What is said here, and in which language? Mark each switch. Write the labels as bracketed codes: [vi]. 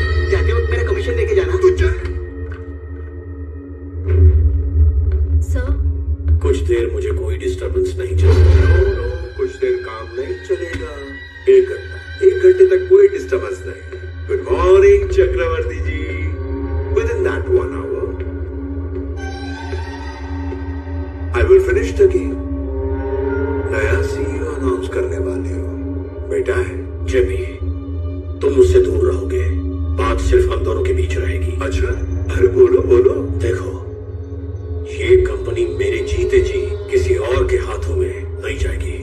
[hi] जाते वक्त मेरा कमीशन लेके जाना। तू चल। सर, कुछ देर मुझे कोई डिस्टरबेंस नहीं चाहिए। कुछ देर काम नहीं चलेगा। 1 घंटा, 1 घंटे तक कोई डिस्टर्बेंस नहीं। Good morning Chakraborty ji. [en] Within that 1 hour, I will finish the game. [hi] नया CEO अनाउंस करने वाले हो, बेटा है। जेपी, तुम मुझसे दूर रहोगे, बात सिर्फ हम दोनों के बीच रहेगी। अच्छा, अरे बोलो बोलो। देखो, ये कंपनी मेरे जीते जी किसी और के हाथों में नहीं जाएगी।